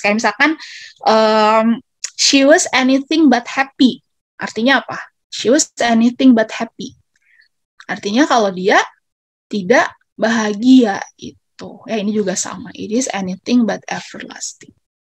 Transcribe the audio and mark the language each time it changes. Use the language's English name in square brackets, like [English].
[Indonesian] Kayak misalkan [English] she was anything but happy. [Indonesian] Artinya apa? [English] She was anything but happy. [Indonesian] Artinya kalau dia tidak bahagia itu. Ya ini juga sama. [English] It is anything but everlasting.